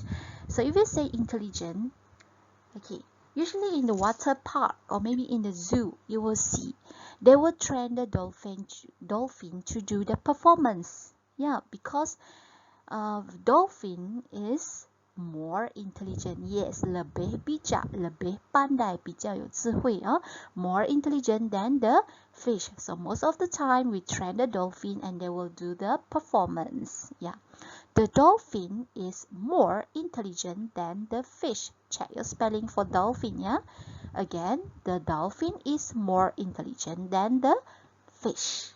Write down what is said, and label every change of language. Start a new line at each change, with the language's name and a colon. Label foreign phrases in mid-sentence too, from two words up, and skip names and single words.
English: So if you say intelligent, okay, usually in the water park or maybe in the zoo, you will see they will train the dolphin to do the performance. Yeah, because dolphin is more intelligent. Yes,
Malay: lebih bijak, lebih pandai,
Chinese: 比较有智慧
English: more intelligent than the fish. So most of the time we train the dolphin and they will do the performance. Yeah, the dolphin is more intelligent than the fish. Check your spelling for dolphin. Yeah, again, the dolphin is more intelligent than the fish.